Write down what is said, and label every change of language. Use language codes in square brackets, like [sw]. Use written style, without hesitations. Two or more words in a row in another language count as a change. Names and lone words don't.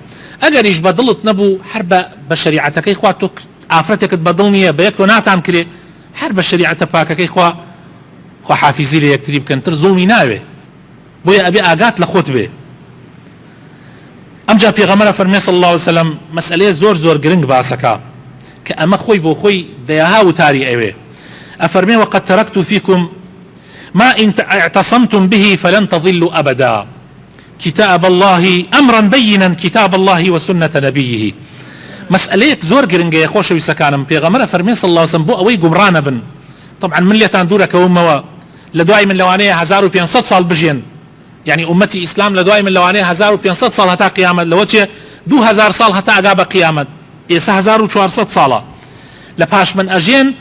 [ckb] ئەگەریش بە دڵت نەبوو هەر بە شەریعەتەکەی خوا تۆ ئافرەتێکت بە دڵ نییە بە یەک تۆ ناتان کرێ هەر بە شەریعەتە پاکەکەی خوا حافیزی لە یەکتری بکەن تر زوڵمی ناوێ. بۆیە ئەبێ ئاگات لە خۆت بێ. ئەمجا پێغەمبەر فەرمێ [ar] صلی الله علیه وسلم [ckb] مەسئلەیە زۆر گرنگ باسەکە کە ئەمە خۆی بۆ خۆی دەیەها وتاری ئەوێ. [ar] ئەفەرمێ وقد تركت فيكم ما إن اعتصمتم به فلن تضلوا أبدا كتاب الله أمرا بينا كتاب الله وسنة نبيه. [ckb] مسألة زور گرنگه خۆشەویستە سەکانم پێغەمبەر فەرمێ [ar] صلی الله علیه وسلم [ckb] بۆ ئەوەی گومڕانە بن طبعا من لێتان دوورەکەومەوە لە دوای من لەوانەیە 1500 ساڵ بژێن يعني أمەتی ئیسلام لە دوای من لەوانەیە 1500 ساڵ هەتا قیامەت لەوە چێ 2000 ساڵ هەتا ئەگا بە قیامەت ئێستا 1400 ساڵە لە پاش من ئەژێن